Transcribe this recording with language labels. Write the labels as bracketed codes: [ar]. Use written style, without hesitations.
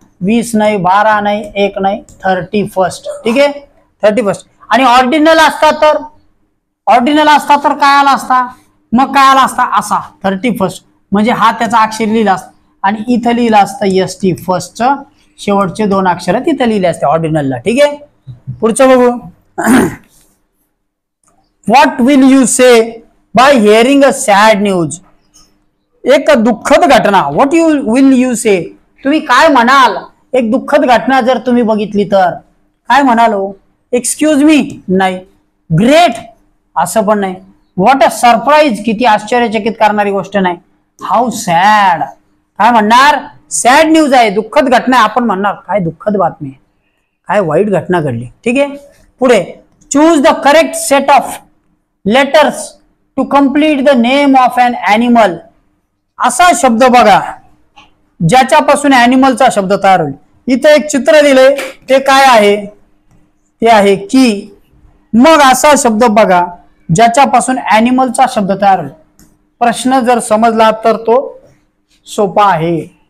[mr] 20 नाही, 12 नाही, 1 नाही, 31. ठीक आहे, 31. आणि ऑर्डिनल असता तर, ऑर्डिनल असता तर काय आला असता? मग काय आला असता? असा 31. म्हणजे हा त्याचा अक्षर लिहिला असता आणि इथं लिहिलं असतं ST फर्स्ट. शेवटचे 2 अक्षर तिथं लिहिले असते ऑर्डिनलला. ठीक आहे, पुढचं बघू. [en] What will you say by hearing a sad news. [mr] एक दुःखद घटना. [en] what will you say, [mr] तुम्ही काय म्हणाल एक दुःखद घटना जर तुम्ही बघितली तर काय म्हणाल हो? [en] excuse me [mr] नाही. ग्रेट असं पण नाही. [en] what a surprise, [mr] किती आश्चर्यचकित करणारी गोष्ट नाही. [en] how sad, [mr] काय म्हणणार? सॅड न्यूज आहे, दुःखद घटना. आपण म्हणणार काय दुःखद बातमी, काय वाईट घटना घडली. ठीक आहे, पुढे. [en] Choose the correct set of letters to complete the name of an animal. [mr] असा शब्द बघा ज्याच्यापासून ॲनिमलचा शब्द तयार होईल. इथे एक चित्र दिले, ते काय आहे? ते आहे की. मग असा शब्द बघा ज्याच्यापासून ॲनिमलचा शब्द तयार होईल. प्रश्न जर समजला तर तो सोपा आहे.